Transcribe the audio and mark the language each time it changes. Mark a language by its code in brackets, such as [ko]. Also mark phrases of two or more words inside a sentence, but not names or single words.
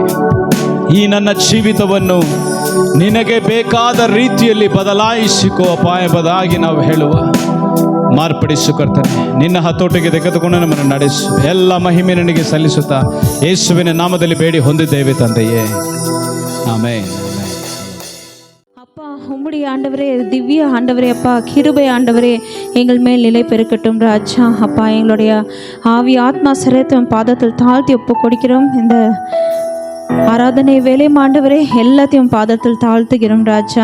[kn] ಈ ನನ್ನ ಜೀವಿತವನ್ನು ನಿನಗೆ ಬೇಕಾದ ರೀತಿಯಲ್ಲಿ ಬದಲಾಯಿಸಿಕೋ ಅಪ್ಪ ಎಂಬುದಾಗಿ ನಾವು ಹೇಳುವ. ಮಾರ್ಪಡಿಸು ಕರ್ತನೆ. ನಿನ್ನ ಹತೋಟಿಗೆ ತೆಗೆದುಕೊಂಡು ನಮ್ಮನ್ನು ನಡೆಸು. ಎಲ್ಲ ಮಹಿಮೆ ನಿನಗೆ ಸಲ್ಲಿಸುತ್ತಾ ಯೇಸುವಿನ ನಾಮದಲ್ಲಿ ಬೇಡಿ ಹೊಂದಿದ್ದೇವೆ ತಂದೆಯೇ, [ta] ஆமென். அப்பா உம்முடைய ஆண்டவரே, திவ்ய ஆண்டவரே, அப்பா கிருபை ஆண்டவரே எங்கள் மேல் நிலை பெருக்கட்டும் ராஜா. அப்பா எங்களுடைய ஆவி ஆத்மா சரீரத்தின் பாதத்தில் தாழ்த்தி ஒப்பு கொடுக்கிறோம். இந்த ஆராதனை வேலை ஆண்டவரே எல்லாத்தையும் பாதத்தில் தாழ்த்துகிறோம் ராஜா.